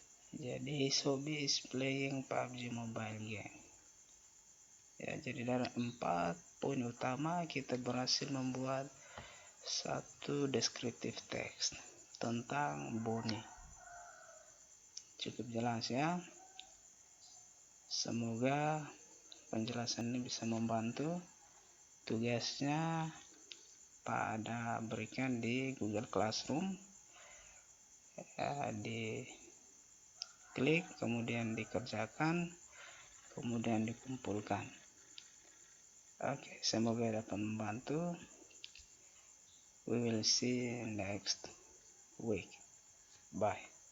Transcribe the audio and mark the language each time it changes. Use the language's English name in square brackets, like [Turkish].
[English] Jadi his hobby is playing PUBG mobile game. [Indonesian] Ya, jadi dari 4 poin utama kita berhasil membuat satu descriptive text tentang Boni. Cukup jelas ya. Semoga penjelasan ini bisa membantu. Tugasnya Pak ada berikan di Google Classroom. Ya, di klik, kemudian dikerjakan, kemudian dikumpulkan. Oke, semoga dapat membantu. [English] We will see next week. Bye.